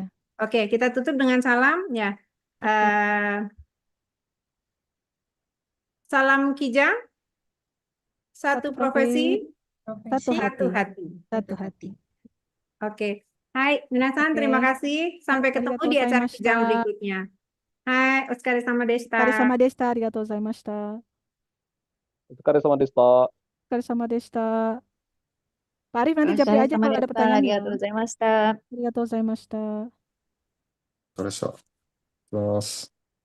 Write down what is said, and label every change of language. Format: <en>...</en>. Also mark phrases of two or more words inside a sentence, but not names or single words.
<id>Oke, kita tutup dengan salam ya. Salam Kijang, satu profesi, satu satu hati. hati. Satu hati.</id> <ja>Oke. はい、皆さん,</ja> <id>Oke. terima kasih. Sampai ketemu di acara</id> <ja>Arigatou</ja> <id>Kijang</id> <ja>gozaimashita. berikutnya. はい、お疲れ様でした. お疲れ様でした。ありがとうございました。お疲れ様でした。お疲れ様でした。</ja> <id>Pak Arif nanti japri aja kalau ada pertanyaan ya.</id> <ja>ありがとうございました。ありがとうございました。それでは、いきます。</ja>